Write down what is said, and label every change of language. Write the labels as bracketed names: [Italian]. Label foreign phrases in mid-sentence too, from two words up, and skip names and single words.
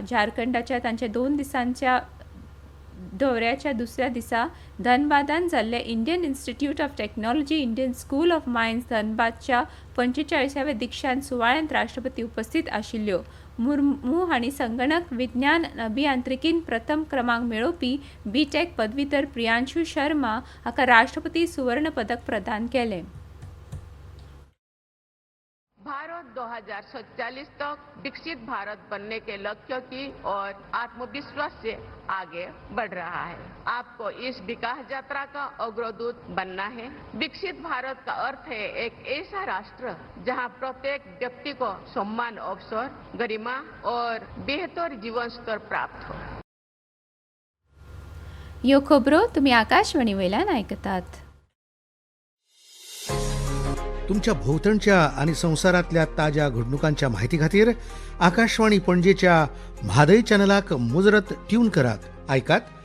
[Konkani] झारखंडाच्या तांच्या 2 दिसांच्या दौऱ्याच्या दुसऱ्या दिसा धनबादान जाल्ले इंडियन इन्स्टिट्यूट ऑफ टेक्नॉलॉजी इंडियन स्कूल ऑफ मायन्स धनबादच्या 45व्या दिक्षांत सुवाळ्यात राष्ट्रपती उपस्थित आशिल्ल्यो। मुर्मू हांणी संगणक विज्ञान अभियांत्रिकीन प्रथम क्रमांक मेळोवपी BTech पदवीधर प्रियांशु शर्मा हाका राष्ट्रपती सुवर्ण पदक प्रदान केलें। [Hindi] भारत 2047 तक विकसित भारत बनने के लक्ष्य की और आत्मविश्वास से आगे बढ़ रहा है। आपको इस विकास यात्रा का अग्रदूत बनना है। विकसित भारत का अर्थ है एक ऐसा राष्ट्र जहां प्रत्येक व्यक्ति को सम्मान, अवसर, गरिमा और बेहतर जीवन स्तर प्राप्त हो। [Konkani] ह्यो खबरो तुमी आकाशवाणी वयल्यान आयकतात। तुमच्या भोवतणच्या आणि संवसारातल्या ताज्या घडणुकांच्या माहिती खातीर आकाशवाणी पणजेच्या म्हादय चॅनलाक मुजरत ट्यून करात।